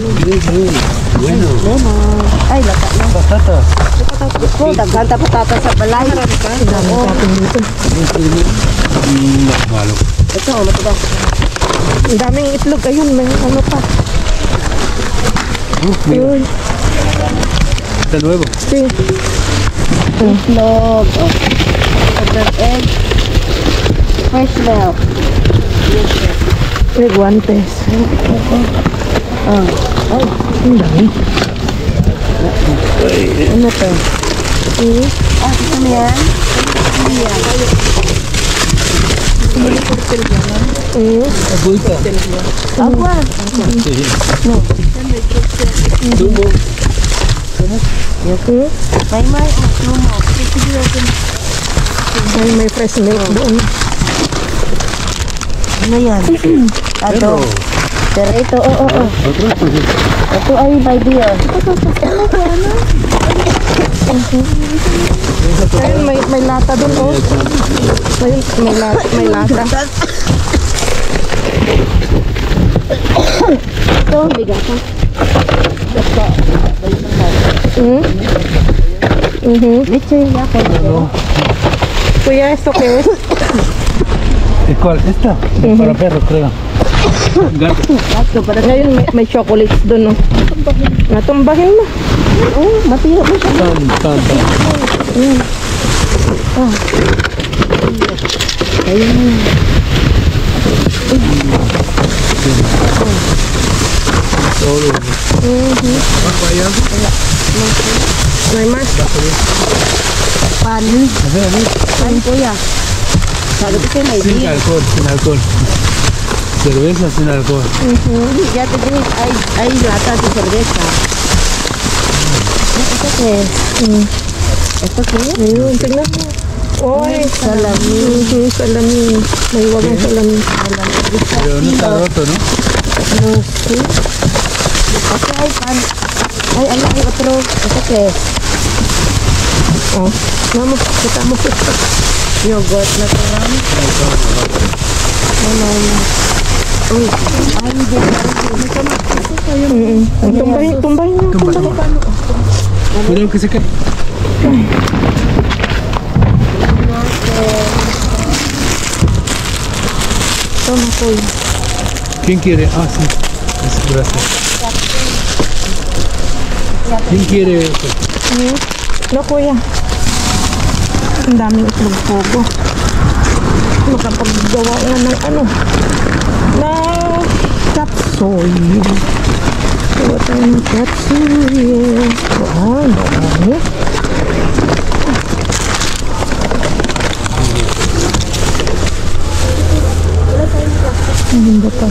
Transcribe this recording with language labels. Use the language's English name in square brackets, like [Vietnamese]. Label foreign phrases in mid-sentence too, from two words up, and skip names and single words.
[Spanish] Bueno. [Filipino] Ay, lata na. Patata. [Cebuano] Oh, daghanta patata sa balay. [Filipino] Ang daming tapon dito. Malo. Ito, matuba. Ang daming itlog. Ayun, may ano pa. Ayun. [Spanish] Está nuevo. Sí. [English] Itlog. Oh. Other egg. Fresh milk. [Filipino] May guantes. Oh. Ay, Ang dami. ano to? Ah, ito na yan? [Spanish] Agüita. Agua. Zumo. [Filipino] May sumo. May [English] fresh milk [Filipino] doon. Ano yan? Ato. Pero ito, [Spanish] Otro. [Filipino] Ito ay [English] my dear. [Filipino] Ayun, may lata doon, oh. Ayun, may lata. Ito, bigat ha. Mm-hmm. Lechon yako. Kuya, [Spanish] esto que es? ¿Y cuál? ¿Esta? Para perro, creo. Gato. Gato, para [Filipino] Ngayon, may chocolates doon, no? Natumbahin mo. oh, matira mo siya. Tan. Ayun. [Spanish] Todo. [Filipino] May mas. [Spanish] Pan. Pan, kuya. [Filipino] Sabi ko sa'yo, may [Spanish] Sin beer. alcohol, sin alcohol. Cerveza sin alcohol. Ya te dije, hay lata de cerveza. ¿Esto qué es? ¿Esto qué es? [Filipino] Ayun, tignan mo. Oy, Salamin. salamin. May wagang salamin. [Spanish] Pero no está roto, ¿no? No sé. Aquí hay pan. Hay otro. ¿Esto qué es? Oh, vamos, quitamos esto. Yogurt natural. [Filipino] Uy, ay, hindi Tumbahin mo. [Spanish] Cuidado que se cae. Toma, kuya. ¿Quién quiere? Ah, sí. Gracias. ¿Quién quiere esto? No, [Filipino] kuya. Ang daming itlog pogo. Makapaggawa nga ng ano. Na chapsoy. Gawa tayo ng chapsoy. Wow, dami. Ang ba pa?